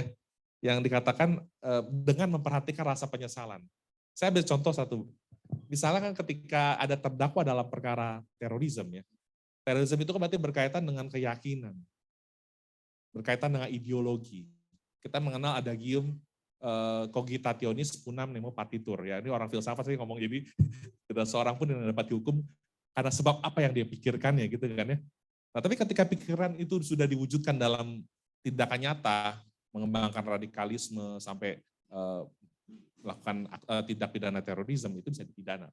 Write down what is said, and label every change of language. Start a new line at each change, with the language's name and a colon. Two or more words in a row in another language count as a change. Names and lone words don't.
Indonesian: Yang dikatakan dengan memperhatikan rasa penyesalan. Saya ambil contoh satu. Misalnya kan ketika ada terdakwa dalam perkara terorisme ya. Terorisme itu kan berarti berkaitan dengan keyakinan, berkaitan dengan ideologi. Kita mengenal adagium
Latin: cogitationis unam nemo partitur.
Indonesian: Ya, ini orang filsafat sih ngomong, jadi tidak seorang pun yang dapat dihukum karena sebab apa yang dia pikirkan ya gitu kan ya. Nah, tapi ketika pikiran itu sudah diwujudkan dalam tindakan nyata, mengembangkan radikalisme sampai melakukan tindak pidana terorisme, itu bisa dipidana.